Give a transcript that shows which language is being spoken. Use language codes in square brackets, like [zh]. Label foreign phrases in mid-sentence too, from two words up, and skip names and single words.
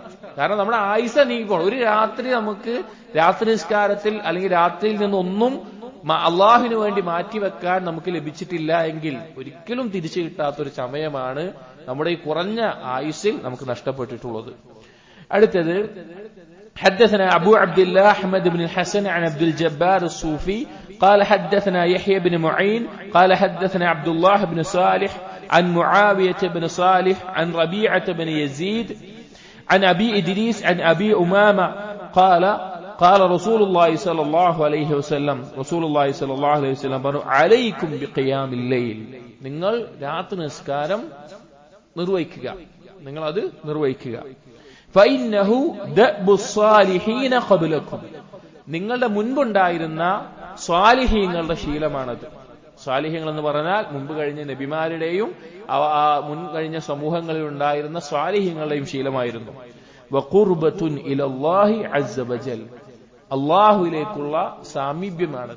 [ml] കാരണം നമ്മുടെ ആയുസ് നീങ്ങിപ്പോണം. ഒരു രാത്രി നമുക്ക് രാത്രി നിസ്കാരത്തിൽ അല്ലെങ്കിൽ രാത്രിയിൽ നിന്നൊന്നും അള്ളാഹുവിന് വേണ്ടി മാറ്റിവെക്കാൻ നമുക്ക് ലഭിച്ചിട്ടില്ല എങ്കിൽ ഒരിക്കലും തിരിച്ചു കിട്ടാത്തൊരു സമയമാണ് നമ്മുടെ ഈ കുറഞ്ഞ ആയുസ്സിൽ നമുക്ക് നഷ്ടപ്പെട്ടിട്ടുള്ളത്. [ar] അടുത്തത് حدثنا أبو عبد الله أحمد بن الحسن عن عبد الجبار الصوفي قال حدثنا يحيى بن معين قال حدثنا عبد الله بن صالح عن معاوية بن صالح عن ربيعة بن يزيد عن أبي إدريس عن أبي أمامة قال رسول الله صلى الله عليه وسلم عليكم بقيام الليل. [ml] നിങ്ങൾ രാത്രി നിസ്കാരം നിർവഹിക്കുക. [ar] فإنه دأب الصالحين قبلكم. [ml] നിങ്ങളുടെ മുൻപുണ്ടായിരുന്ന സ്വാലിഹീങ്ങളുടെ ശീലമാണത്. സ്വാലിഹീങ്ങൾ എന്ന് പറഞ്ഞാൽ മുമ്പ് കഴിഞ്ഞ നബിമാരുടെയും മുൻ കഴിഞ്ഞ സമൂഹങ്ങളിൽ ഉണ്ടായിരുന്ന സ്വാലിഹീങ്ങളുടെയും ശീലമായിരുന്നു. [ar] وقربة إلى الله عز وجل. [ml] അല്ലാഹുവിലേക്കുള്ള സാമീപ്യമാണത്.